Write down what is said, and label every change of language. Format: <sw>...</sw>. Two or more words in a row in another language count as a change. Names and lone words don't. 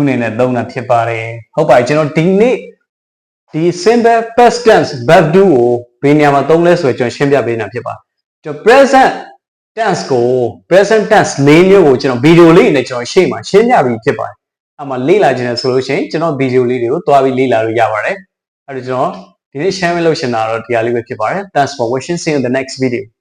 <my>နေနဲ့သုံးတာဖြစ်ပါတယ်ဟုတ်ပါပြီကျွန်တော်ဒီနေ့ဒီ</my> <en>simple past tense verb 2</en> <my>ကိုဘယ်နေရာမှာသုံးလဲဆိုတော့ကျွန်တော်ရှင်းပြပေးနေတာဖြစ်ပါတယ်ကျွန်တော်</my> <en>present tense</en> <my>ကို</my> <en>present tense</en> <my>၄မျိုးကိုကျွန်တော်ဗီဒီယိုလေးနဲ့ကျွန်တော်ရှေ့မှာရှင်းပြပြီးဖြစ်ပါတယ်အဲ့မှာလေ့လာခြင်းနဲ့ဆိုလို့ရှိရင်ကျွန်တော်ဗီဒီယိုလေးတွေကိုတွားပြီးလေ့လာလို့ရပါတယ်အဲ့တော့ကျွန်တော်ဒီနေ့ share လုပ်ရှင်တာတော့ဒီဟာလေးပဲဖြစ်ပါတယ်</my> <en>thanks for watching see you in the next video</en>